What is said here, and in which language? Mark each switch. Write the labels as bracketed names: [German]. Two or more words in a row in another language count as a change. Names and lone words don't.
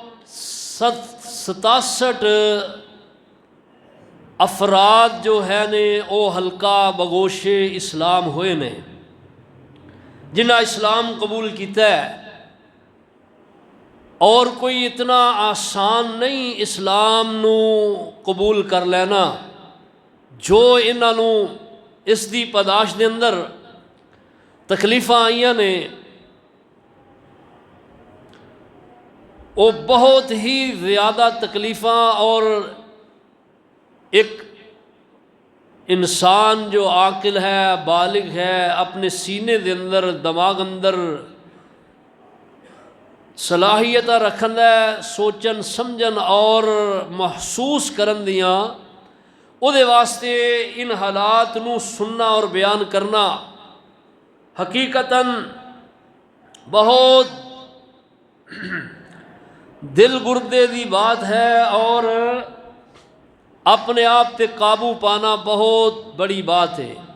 [Punjabi] 67 افراد جو ہے نے او حلقہ بگوش اسلام ہوئے نے، جنہاں اسلام قبول کیتا ہے، اور کوئی اتنا آسان نہیں اسلام نو قبول کر لینا۔ جو انہاں نو اس دی پداش دے اندر تکلیفاں آئیاں نے، وہ بہت ہی زیادہ تکلیفاں، اور ایک انسان جو عاقل ہے، بالغ ہے، اپنے سینے دے اندر، دماغ اندر صلاحیت رکھن ہے سوچن سمجھن اور محسوس کرن دیاں، او دے واسطے ان حالات نو سننا اور بیان کرنا حقیقتاً بہت دل گردے دی بات ہے، اور اپنے آپ تے قابو پانا بہت بڑی بات ہے۔